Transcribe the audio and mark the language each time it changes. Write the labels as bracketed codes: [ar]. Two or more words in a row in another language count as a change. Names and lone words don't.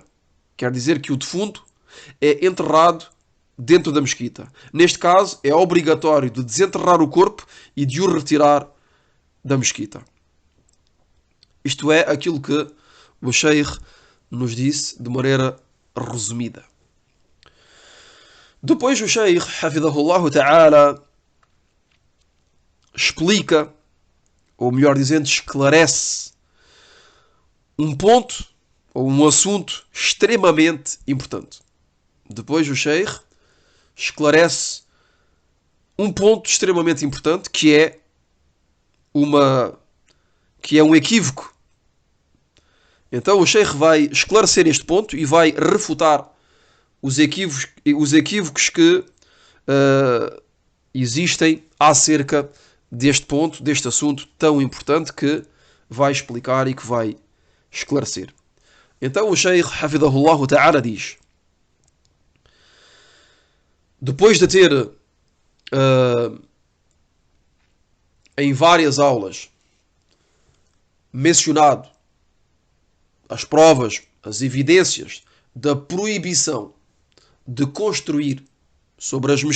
[pt] Quer dizer que o defunto é enterrado dentro da mesquita. Neste caso, é obrigatório de desenterrar o corpo e de o retirar da mesquita. Isto é aquilo que o sheikh nos disse de maneira resumida. Depois o sheikh, [ar] حفظه الله تعالى, [pt] explica, ou melhor dizendo, esclarece um ponto ou um assunto extremamente importante. Depois o sheikh esclarece um ponto extremamente importante que é um equívoco. Então o sheikh vai esclarecer este ponto e vai refutar os equívocos que existem acerca deste ponto, deste assunto tão importante que vai explicar e que vai esclarecer. Então o sheikh, [ar] حفظه الله تعالى, [pt] diz: depois de ter em várias aulas mencionado as provas, as evidências da proibição de construir sobre as